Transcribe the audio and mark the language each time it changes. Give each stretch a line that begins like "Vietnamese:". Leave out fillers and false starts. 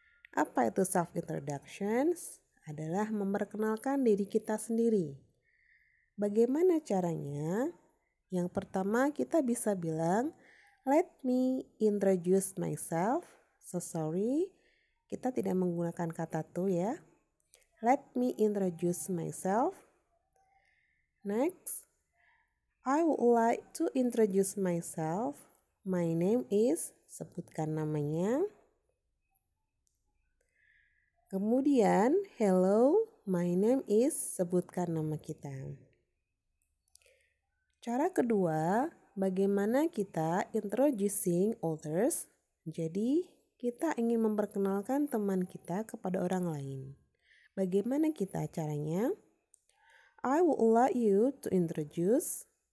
Indonesian: Apa itu self-introductions? Adalah memperkenalkan diri kita sendiri. Bagaimana caranya? Yang pertama kita bisa bilang,
English: let me introduce myself.
Indonesian: So sorry, kita tidak menggunakan kata to ya.
English: Let me introduce myself. Next, I would like to introduce myself. My name is,
Indonesian: sebutkan namanya. Kemudian,
English: hello, my name is,
Indonesian: sebutkan nama kita. Cara kedua, bagaimana kita introducing others. Jadi, kita ingin memperkenalkan teman kita kepada orang lain. Bagaimana kita caranya?
English: I would like you to introduce.